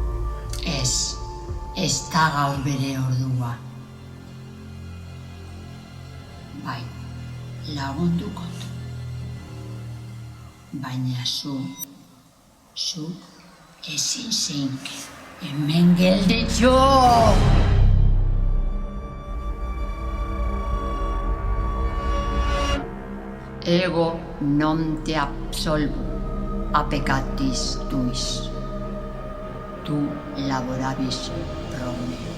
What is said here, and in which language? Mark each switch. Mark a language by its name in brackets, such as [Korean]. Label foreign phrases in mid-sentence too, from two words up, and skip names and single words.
[Basque] Ez da gaur bere ordua. Bai, lagunduko du. Baina zu ezin zeinke, hemen geldetxo! [Latin] Ego non te absolvo, a peccatis tuis. Tu laborabis pro me.